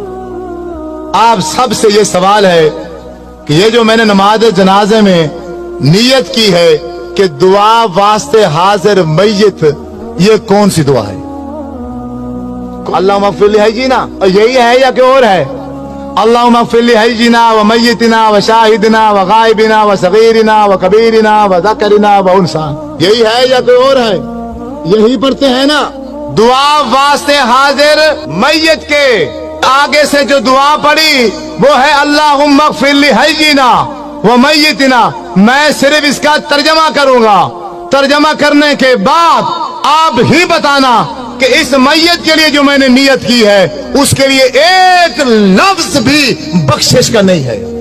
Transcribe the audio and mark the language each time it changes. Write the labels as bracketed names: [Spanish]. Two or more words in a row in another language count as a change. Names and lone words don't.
[Urdu] آپ سب سے یہ سوال ہے کہ یہ جو میں نے نماز جنازے میں نیت کی ہے کہ دعا واسطے حاضر میت، یہ کون سی دعا ہے؟ [Arabic] اللہم اغفر لحینا، [Urdu] یہی ہے یا کہ اور ہے؟ [Arabic] اللہم اغفر لحینا و میتنا و شاہدنا و غائبنا و صغیرنا و کبیرنا و ذکرنا و انسا، [Urdu] یہی ہے یا کوئی اور ہے؟ یہی پڑھتے ہیں نا۔ دعا واسطے حاضر میت کے آگے سے جو دعا پڑھی وہ ہے [Arabic] اللہم اغفر لحینا و میتنا۔ [Urdu] میں صرف اس کا ترجمہ کروں گا، ترجمہ کرنے کے بعد آپ ہی بتانا کہ اس میت کے لیے جو میں نے نیت کی ہے اس کے لیے ایک لفظ بھی بخشش کا نہیں ہے۔